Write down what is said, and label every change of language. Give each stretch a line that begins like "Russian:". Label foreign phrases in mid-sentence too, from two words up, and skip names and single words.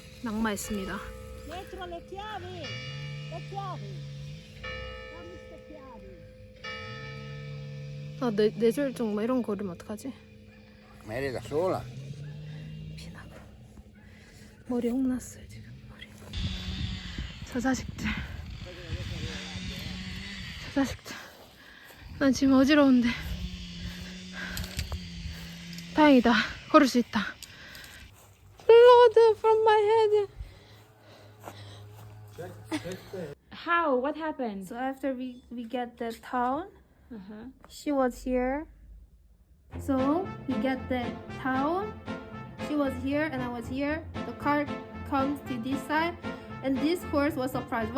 Korean: 낙마했습니다.
Italian: Dentro le chiavi. Le chiavi. Dammi ste chiavi.
Korean: 아, 뇌졸중 뭐 이런 거 그러면 어떡하지?
Italian: Ma eri da sola?
Korean: 피나고 머리 홍났어요 지금 머리. 저 자식들. 난 지금 어지러운데 다행이다. 걸을 수 있다.
English: Blood from my head. How? What happened? So after we get the towel, Uh-huh. she was here. So we get the towel. She was here and I was here. The car comes to this side, and this horse was surprised.